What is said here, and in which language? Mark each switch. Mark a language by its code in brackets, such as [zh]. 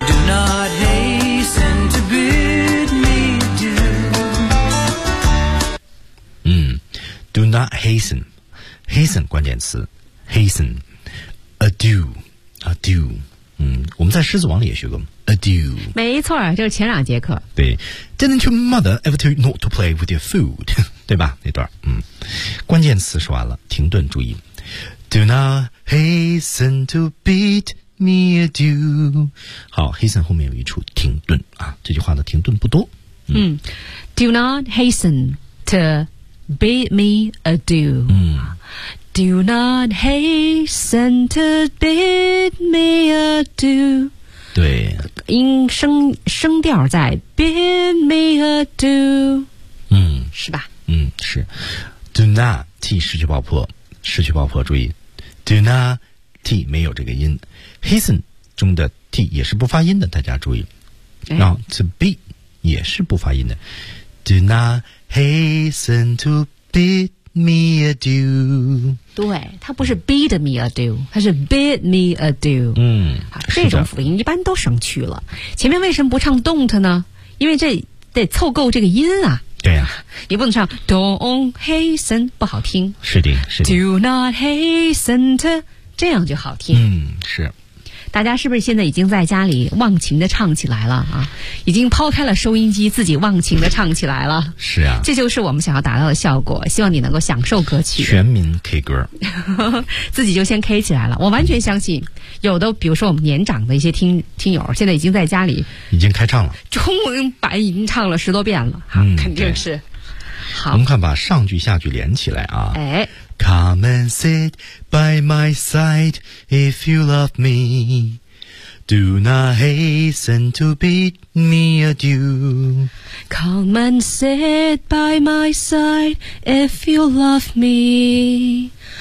[en] Do not hasten to bid me adieu。 Do not hasten, hasten [zh] 关键词 [en] ，hasten, adieu, adieu。 [zh] 嗯，我们在《狮子王》里也学过 adieu。没错，就是前两节课。对 [en] ，Didn't your mother ever tell you not to play with your food？ [zh] 对吧？那段，嗯，关键词说完了，停顿注意。 [en] Do not hasten to bid me adieu。 [zh] 好 ，hasten 后面有一处停顿啊，这句话的停顿不多。 [en] 嗯 ，Do not hasten to。 Bid me adieu、Do not hasten to bid me adieu。 [zh] 对，音 声调在 Bid me adieu。是吧，是 [en] Do not T [zh] 失去爆破，失去爆破，注意 Do not T 没有这个音， Hasten 中的 T 也是不发音的，大家注意、哎、然后 To be 也是不发音的。 [en] Do notHasten to bid me adieu。 [zh] 对，它不是 [en] bid me adieu， [zh] 它是 bid me adieu。嗯，这种辅音一般都省去了。前面为什么不唱 don't 呢？因为这得凑够这个音啊。对啊，你不能唱 [en] don't hasten， [zh] 不好听。是的，是的。 [en] Do not hasten to， 这样就好听。 [zh] 嗯，是。大家是不是现在已经在家里忘情的唱起来了啊？已经抛开了收音机，自己忘情的唱起来了。是啊，这就是我们想要达到的效果。希望你能够享受歌曲，全民 K 歌，自己就先 K 起来了。我完全相信，有的比如说我们年长的一些听友，现在已经在家里已经开唱了，中文版已经唱了十多遍了。哈，肯定是。好，我们看把上句下句连起来啊。哎。 [en] Come and sit by my side if you love me. Do not hasten to bid me adieu. Come and sit by my side if you love me.